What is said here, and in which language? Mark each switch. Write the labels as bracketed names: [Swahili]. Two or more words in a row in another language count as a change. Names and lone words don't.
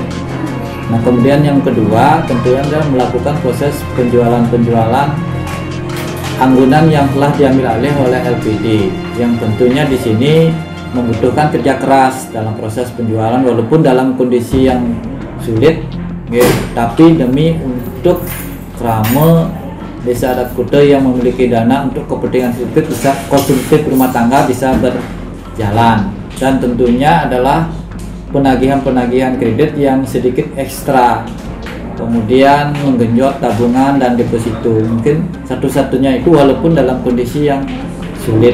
[Indonesian] Nah, kemudian yang kedua tentunya adalah melakukan proses penjualan anggunan yang telah diambil alih oleh LPD, yang tentunya di sini membutuhkan kerja keras dalam proses penjualan, walaupun dalam kondisi yang sulit, tapi demi untuk krama desa adat Kuta yang memiliki dana untuk kepentingan konsumtif rumah tangga bisa berjalan, dan tentunya adalah penagihan kredit yang sedikit ekstra, kemudian menggenjot tabungan dan deposito, mungkin satu-satunya itu walaupun dalam kondisi yang sulit.